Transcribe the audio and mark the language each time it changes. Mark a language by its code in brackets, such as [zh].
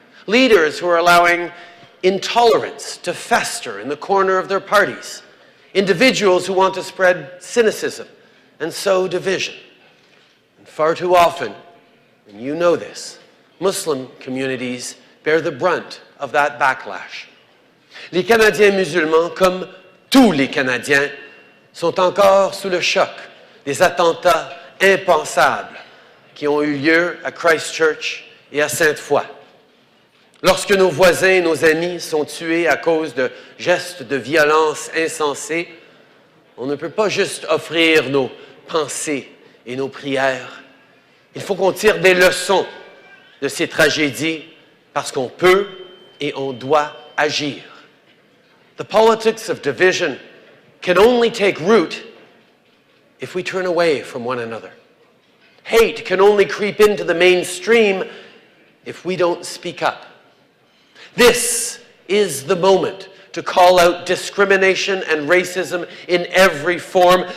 [en] Leaders who are allowing intolerance to fester in the corner of their parties. Individuals who want to spread cynicism and sow division. And far too often, and you know this, Muslim communities bear the brunt of that backlash. [fr] Les Canadiens musulmans, comme tous les Canadiens, sont encore sous le choc des attentats impensables qui ont eu lieu à Christchurch et à Sainte-Foy. Lorsque nos voisins et nos amis sont tués à cause de gestes de violence insensés, on ne peut pas juste offrir nos pensées et nos prières. Il faut qu'on tire des leçons de ces tragédies parce qu'on peut et on doit agir. [en] The politics of division can only take root if we turn away from one another. Hate can only creep into the mainstream if we don't speak up. This is the moment to call out discrimination and racism in every form.